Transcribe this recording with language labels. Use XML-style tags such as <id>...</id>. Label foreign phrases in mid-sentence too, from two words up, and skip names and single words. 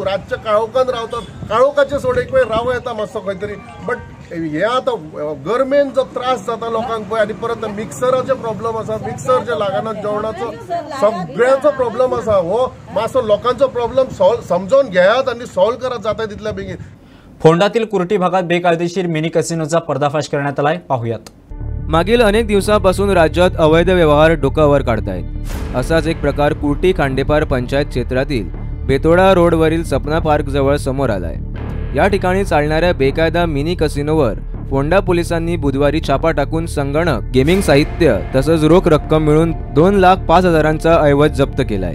<kok>रातचे काळोखान रावतात, काळोखाचे सोड एक वेळ राव येता मातसो खंय तरी, बट हे आतां गरमेन जो त्रास जाता लोकांक पळय, आनी परत मिक्सराचे प्रॉब्लेम आसा, मिक्सर जे लागना जेवणाचो सगळ्यांचो प्रॉब्लेम आसा। हो मातसो लोकांचो प्रॉब्लेम समजून घेयात आनी सॉल्व करात जाता तितल्या बेगीन।</kok> <mr>फोंडातील कुर्टी भागात बेकायदेशीर मिनी कसिनोचा पर्दाफाश करण्यात आलाय, पाहुयात। मागील अनेक दिवसांपासून राज्यात अवैध व्यवहार डोकावर काढतायत। असाच एक प्रकार कुर्टी खांडेपार पंचायत क्षेत्रातील बेतोडा रोडवरील सपना पार्क जवळ समोर आलाय। या ठिकाणी चालणाऱ्या बेकायदा मिनी कसिनोवर फोंडा पोलिसांनी बुधवारी छापा टाकून संगणक, गेमिंग साहित्य तसंच रोख रक्कम मिळून 2,05,000चा ऐवज जप्त केलाय।</mr>